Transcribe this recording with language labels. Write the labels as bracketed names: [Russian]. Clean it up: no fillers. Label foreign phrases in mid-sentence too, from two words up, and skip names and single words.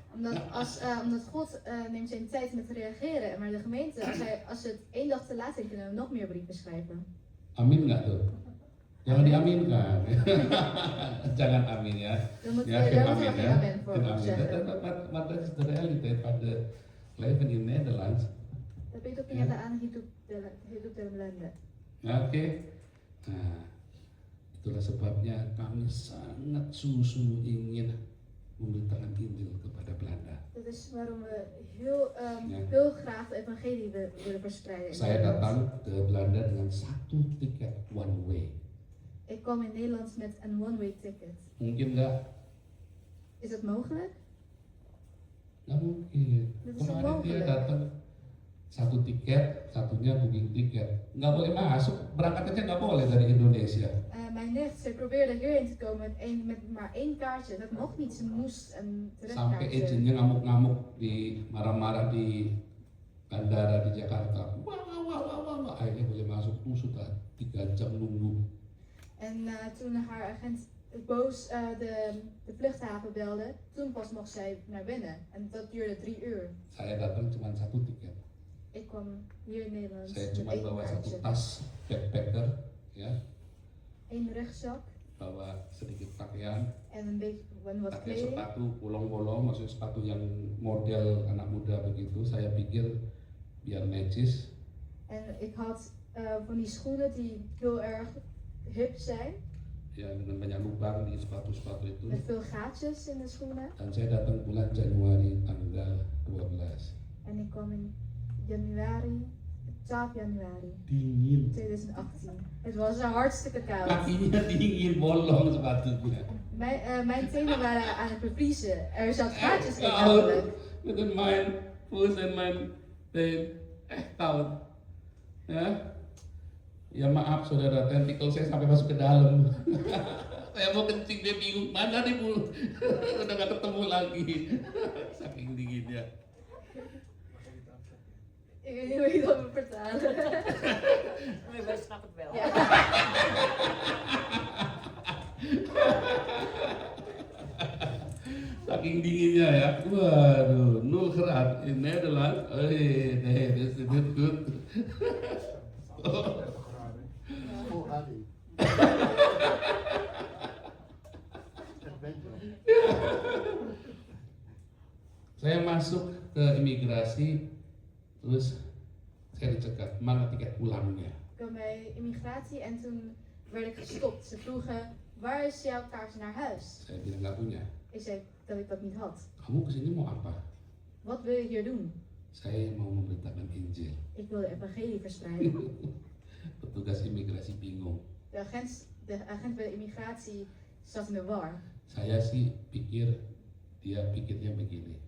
[Dutch] Omdat God neemt zijn tijd met reageren, maar de gemeente, als ze het 1 dag te laat zijn, kunnen we nog meer brieven schrijven. [Indonesian] Amin nggak tuh? Jangan diaminkan. Jangan amin ya. [Dutch] Dan moet Ja, je geen daar amin geen [Indonesian] ya. [Dutch] amen voor Geen amin. zeggen. Maar dat is de realiteit pada leven in Nederland. [Indonesian] Tapi itu kenyataan hidup dalam Belanda. Ya, oke. Nah, itulah sebabnya kami sangat sungguh-sungguh ingin memberitakan Injil kepada Belanda. [Dutch] Dat is waarom we heel, Ja. heel graag de evangelie willen verspreiden. in [Indonesian] Saya [Dutch] Nederland. [Indonesian] datang ke Belanda dengan 1 tiket [English] one way. [Dutch] Ik kwam in Nederland met een one-way ticket. [Indonesian] Mungkin nggak? [Dutch] Is dat mogelijk? [Indonesian] Nggak mungkin. [Dutch] Dat is [Indonesian] Kemarin dia [Dutch] onmogelijk. [Indonesian] datang 1 tiket, satunya booking tiket. Nggak boleh masuk, berangkat aja nggak boleh dari Indonesia. [Dutch] Mijn nicht, ze probeerde hierheen te komen met maar 1 kaartje. Dat mocht niet, ze moest een [Indonesian] Sampai [Dutch] terugkaartje. [Indonesian] agentnya ngamuk-ngamuk di marah-marah di bandara di Jakarta. Wah. Akhirnya boleh masuk tuh sudah 3 jam nunggu. [Dutch] En toen haar agent boos de vluchthaven belde, toen pas mocht zij naar binnen. En dat duurde 3 uur. [Indonesian] Saya datang cuma 1 tiket. [Dutch] Ik kwam hier in Nederland [Indonesian] Saya [Dutch] met [Indonesian] cuma [Dutch] één [Indonesian] bawa satu [Dutch] kaartje, [Indonesian] tas backpacker, ya, [Dutch] één rugzak [Indonesian] bawa sedikit pakaian, [Dutch] en een beetje en wat [Indonesian] pakai [Dutch] kleding. [Indonesian] sepatu bolong-bolong, maksudnya sepatu yang model anak muda begitu. Saya pikir biar necis. [Dutch] En ik had van die schoenen die heel erg hip zijn, [Indonesian] Ya, dengan banyak lubang di sepatu-sepatu itu. [Dutch] met veel gaatjes in de schoenen. [Indonesian] Dan saya datang bulan Januari tanggal 12. [Dutch] En ik kwam in januari, 12 januari [Indonesian] Dingin. [Dutch] 2018. Het was hartstikke koud. [Indonesian] Kakinya dingin, bolong sepatunya. [Dutch] Mijn tenen waren aan het bevriezen. Er zat gaatjes in Koud. namelijk. Dengan main full en main teen. Koud. [Indonesian] Ya. Ya maaf saudara, tentakel saya sampai masuk ke dalam. Saya mau kencing, dia bingung, mana nih Bu? Udah gak ketemu lagi. Saking dinginnya. [Dutch] Ik weet niet hoe je dat moet vertalen. Nee, wij snappen het wel. Ja. [Indonesian] Saking dinginnya ya. [Dutch] Waduh, 0 graad in Nederland. Nee, dat is niet goed. Full Adi. [Indonesian] Saya masuk ke imigrasi, terus saya dicegat, mana tiket pulangnya? [Dutch] Ik kwam bij immigratie en toen werd ik gestopt. Ze vroegen, waar is jouw kaart naar huis? [Indonesian] Saya bilang nggak punya. [Dutch] Ik zei dat ik dat niet had. [Indonesian] Kamu kesini mau apa? [Dutch] Wat wil je hier doen? [Indonesian] Saya mau memberitakan Injil. [Dutch] Ik wil de evangelie verspreiden. [Indonesian] Petugas imigrasi bingung. [Dutch] De agent bij de immigratie zat in de war. [Indonesian] Saya sih pikir, dia pikirnya begini.